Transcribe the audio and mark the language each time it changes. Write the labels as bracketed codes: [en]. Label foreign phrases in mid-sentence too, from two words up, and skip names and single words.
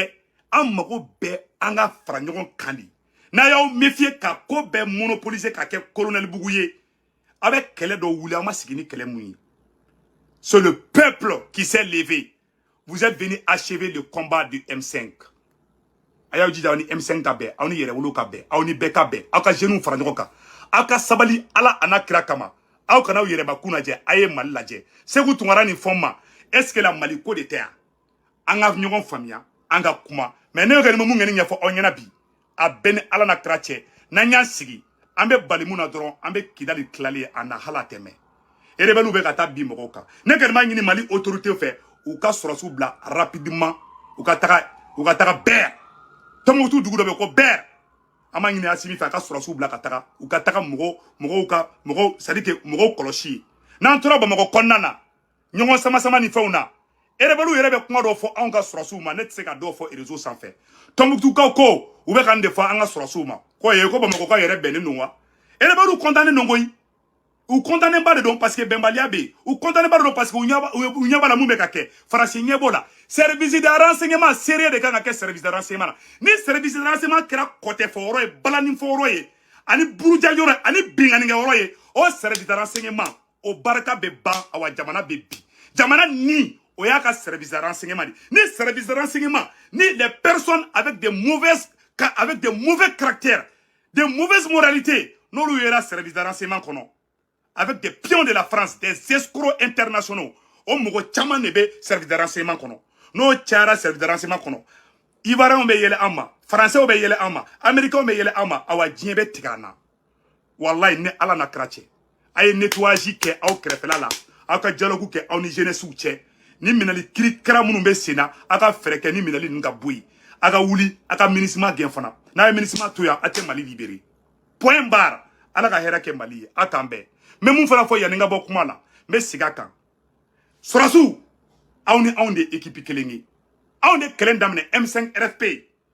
[bm] bɛɛ an ka fara ɲɔgɔn kan de n'a y'aw méfier ka ko bɛɛ monopoliser ka kɛ colonel Bugu ye a bɛ kɛlɛ dɔ wuli an ma sigi ni kɛlɛ mun ye [fr] c'est le peuple qui s'est levé vous êtes venu achever le combat du M5 [bm] a y'aw jija aw ni M5 ka bɛn aw ni yɛrɛwolo ka bɛn aw ni bɛɛ ka bɛn aw ka jeunes fara ɲɔgɔn kan aw ka sabali Ala a n'a kira kama aw kana aw yɛrɛbakun lajɛ a ye Mali lajɛ Sékou Tounkara nin fɔ ma [fr] est-ce que [bm] la Mali ko de tɛ yan an ka ɲɔgɔn faamuya an ka kuma mais ne bɛ mun ŋɛni ɲɛfɔ aw ɲɛna bi a bɛɛ ni Ala n'a kira cɛ n'an y'an sigi an bɛ bali mun na dɔrɔn an bɛ Kidali tilali a na hala tɛmɛ rebelle bɛ ka taa bi mɔgɔw kan ne kɔni b'a ɲini Mali autorité fɛ u ka sɔrɔsiw bila rapidement u ka taga Bɛr Tombouctou dugu dɔ bɛ ko Bɛr an b'a ɲini Asimi fɛ a ka sɔrɔsiw bila ka taga u ka taga mɔgɔw [fr] c'est à dire que [bm] mɔgɔw kɔlɔsi n'an tora Bamakɔ kɔnɔna na ɲɔgɔn sama ni fɛnw na rebelle yɛrɛ bɛ kuma dɔ fɔ anw ka sɔrɔsiw ma ne tɛ se ka dɔw fɔ réseau sanfɛ Tombouctou ko u bɛ ka nin de fɔ an ka sɔrɔsiw ma ko Bamakɔ ka yɛrɛ bɛnnen don wa rebelle condamné don koyi u condamné ba de don [fr] parce que [bm] bɛnbaliya bɛ yen u condamné ba de don [fr] parce que [bm] u ɲɛ b'a la mun bɛ ka kɛ faransi ɲɛ b'o la [fr] service de renseignement sérieux [bm] de kan ka kɛ [fr] service de renseignement [bm] na ni [fr] service de renseignement [bm] kɛra kɔtɛfɔyɔrɔ ye balaninfɔyɔrɔ ye ani burujayɔrɔ ani binganikɛyɔrɔ ye o [fr] service de renseignement [bm] o barika bɛ ban awa jamana bɛ bi jamana ni o y'a ka [fr] service de renseignement [bm] de ni [fr] service de renseignement [bm] ni [fr] les personnes avec des mauvais caractères des mauvaises moralités [bm] n'olu yera [fr] service de renseignement kɔnɔ avec des pions de la France des escrocs internationaux [bm] o mɔgɔ caman de bɛ [fr] service de renseignement [bm] kɔnɔ n'o cayara [fr] service de renseignement [bm] kɔnɔ Ivoiriens bɛ yɛlɛ an ma Français bɛ yɛlɛ an ma Américains bɛ yɛlɛ an ma awa diɲɛ bɛ tigɛ an na wallahi ne Ala n'a kira cɛ a ye nettoyage kɛ aw kɛrɛfɛla la aw ka dialogue kɛ aw ni jeunesse cɛ ni minɛli kiri kɛra minnu bɛ sen na aw ka fɛɛrɛ kɛ ni minɛli ninnu ka bɔ yen aw ka wuli aw ka MINUSMA gɛn fana n'a ye MINUSMA to yan aw tɛ Mali libérer [fr] point barre [bm] Ala ka hɛrɛ kɛ Mali ye aw k'an bɛn n bɛ mun fana fɔ yanni n ka bɔ kuma la n bɛ segin a kan sɔrɔsiw aw ni anw de équipe kelen ye anw de kɛlɛ daminɛ M5 RFP